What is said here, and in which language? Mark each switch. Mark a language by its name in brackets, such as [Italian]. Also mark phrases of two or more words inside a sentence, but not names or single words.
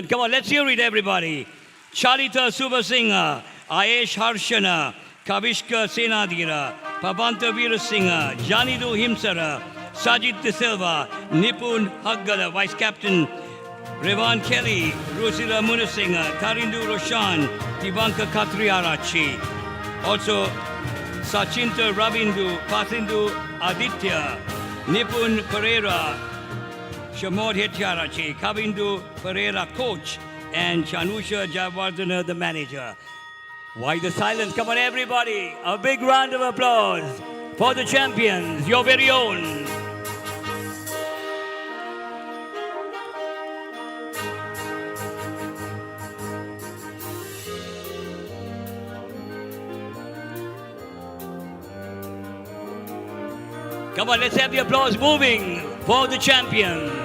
[English] Come on, let's hear it, everybody. Charita Subasingha, Ayesh Harshana, Kavishka Senadira, Pavanta Veerasingha, Janidu Himsara, Sajid De Silva, Nipun Haggala, vice captain, Revan Kelly, Rusila Munasingha, Tarindu Roshan, Ivanka Katriarachi. Also, Sachinta Ravindu, Pathindu Aditya, Nipun Pereira, Shamod Hettiarachi, Kavindu Pereira, coach, and Chanusha Javardhana, the manager. Why the silence? Come on, everybody. A big round of applause for the champions, your very own. Come on, let's have the applause moving for the champion.